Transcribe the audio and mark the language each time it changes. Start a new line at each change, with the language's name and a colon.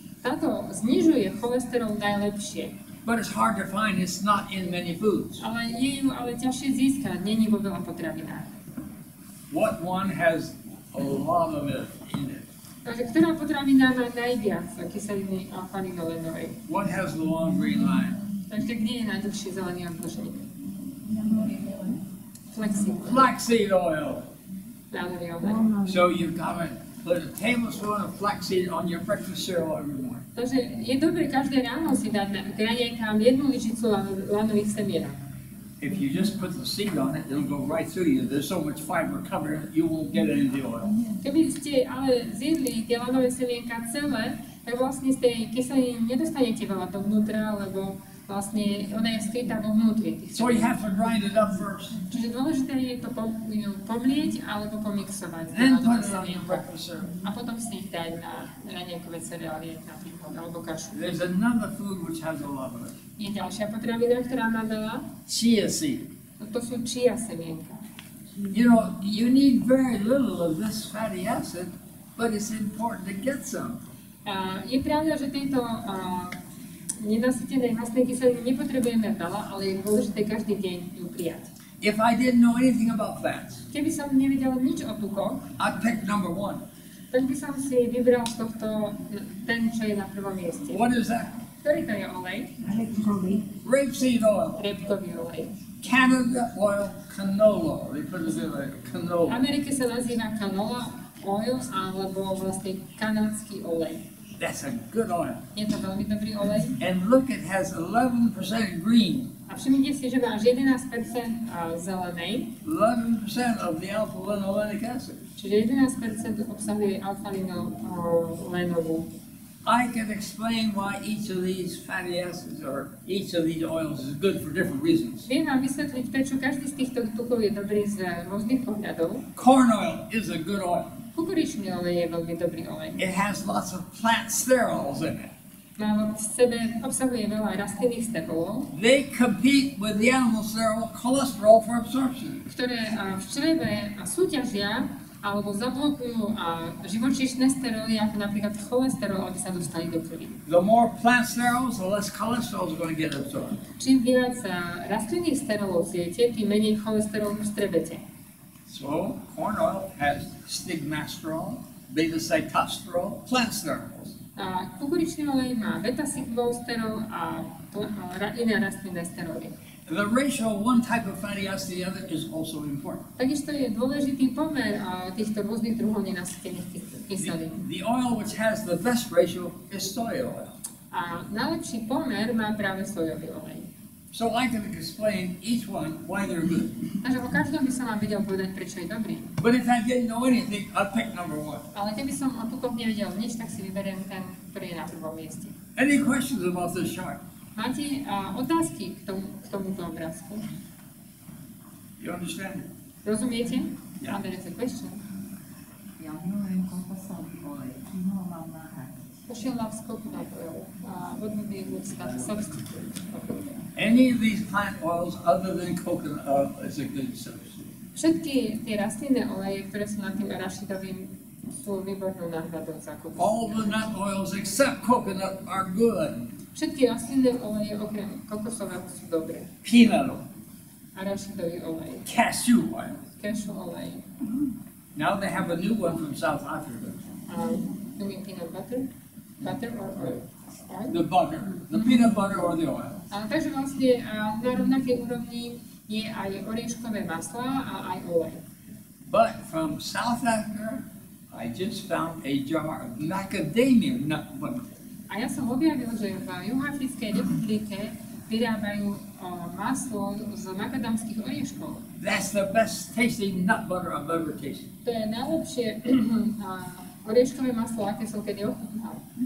Slovak: Táto znižuje cholesterol najlepšie.
English: But it's hard to find, it's not in many foods.
Slovak: Ale je ju ťažšie získať, nie je vo veľa potravinách.
English: What one has a lot of it in it?
Slovak: Takže ktorá potravina má najviac kyseliny alfa-linolenovej?
English: What has the long green line?
Slovak: Takže kde je najdlhší zelený obdĺžnik?
English: Flaxseed oil.
Slovak: Ľadový olej.
English: So you've got to put a tablespoon of flaxseed on your breakfast cereal every morning.
Slovak: Takže je dobre každé ráno si dať na raňajkám 1 lyžicu lanových semienok.
English: If you just put the seed on it, it'll go right through you. There's so much fiber covering it, you won't get any of the oil.
Slovak: Keby ste ale zjedli tie lanové semienka celé, tak vlastne z tej kyseliny nedostanete veľa dovnútra, lebo vlastne ona je skrytá vo vnútri.
English: So you have to grind it up first.
Slovak: Čiže dôležité je to pomlieť alebo pomixovať.
English: Then put it on your breakfast cereal.
Slovak: A potom si ich dať na raňajkové cereálie napríklad, alebo kašu.
English: There's another food which has a lot of it.
Slovak: Je ďalšia potravina, ktorá má veľa.
English: Chia seed.
Slovak: To sú chia semienka.
English: You know, you need very little of this fatty acid, but it's important to get some.
Slovak: Je pravda, že tejto nenasytenej mastnej kyseliny nepotrebujeme veľa, ale je dôležité každý deň ju prijať.
English: If I didn't know anything about fats,
Slovak: Keby som nevedel nič o tukoch,
English: I'd pick number 1.
Slovak: tak by som si vybral z tohto ten, čo je na prvom mieste.
English: What is that?
Slovak: Ktorý to je olej?
English: Rapeseed oil.
Slovak: Repkový olej.
English: Canada oil canola. They put it in like
Slovak: V
English: canola.
Slovak: Amerike sa nazýva canola oil, alebo vlastne kanadský olej.
English: That's a good oil.
Slovak: Je to veľmi dobrý olej.
English: And look, it has 11% green.
Slovak: A všimnite si, že má až 11% zelenej,
English: 11% of the alpha-linolenic acid.
Slovak: čiže 11% obsahuje alfa-linolenovú.
English: I can explain why each of these fatty acids or each of these oils is good for different reasons.
Slovak: Viem vám vysvetliť, prečo každý z týchto tukov je dobrý z rôznych pohľadov.
English: Corn oil is a good oil.
Slovak: Kukuričný olej je veľmi dobrý olej.
English: It has lots of plant sterols in it.
Slovak: Má v sebe, obsahuje veľa rastlinných sterolov,
English: They compete with the animal sterol cholesterol for absorption.
Slovak: ktoré v čreve súťažia alebo zablokujú živočíšne steroly, ako napríklad cholesterol, aby sa dostali do krvi.
English: The more plant sterols, the less cholesterol is going to get absorbed.
Slovak: Čím viac rastlinných sterolov zjete, tým menej cholesterolu strebete.
English: So, corn oil has stigmasterol, beta-cytosterol, plant sterols.
Slovak: Kukuričný olej má beta-cyklósterol a iné rastlinné steroly.
English: The ratio of one type of fatty acid to the other is also important.
Slovak: Takisto je dôležitý pomer týchto rôznych druhov nenasýtených kyselín.
English: The oil which has the best ratio is soy oil.
Slovak: A najlepší pomer má práve sojový olej.
English: So I can explain each one why they're good.
Slovak: Takže o každom by som vám vedel povedať, prečo je dobrý.
English: But if I didn't know anything, I'd pick number one.
Slovak: Ale keby som o tukoch nevedel nič, tak si vyberiem ten, ktorý je na prvom mieste.
English: Any questions about this chart?
Slovak: Máte otázky k tomuto obrázku?
English: You understand?
Slovak: Rozumiete?
English: Yeah. There is a question.
Slovak: Ja milujem kokosový olej. Čím ho mám nahradiť?
English: She loves coconut oil. What would be a good substitute? Any of these plant oils other than coconut oil is a good substitute.
Slovak: Všetky tie rastlinné oleje, ktoré sú nad tým arašidovým, sú výbornou náhradou za kokos.
English: All the nut oils except coconut are good.
Slovak: Všetky rastlinné oleje okrem kokosového sú dobré.
English: Peanut oil,
Slovak: Arašidový olej,
English: cashew oil.
Slovak: cashew olej.
English: Now they have a new one from South Africa. You mean peanut butter? Butter or oil? The butter, the peanut butter or the oil.
Slovak: Takže vlastne na rovnakej úrovni je aj orieškové maslo a aj olej.
English: But from South Africa, I just found a jar of macadamia nut butter.
Slovak: A ja som objavil, že v Juhoafrickej republike vyrábajú maslo z makadamských orieškov.
English: That's the best tasting nut butter I've ever tasted.
Slovak: To je najlepšie orieškové maslo, aké som kedy ochutnal.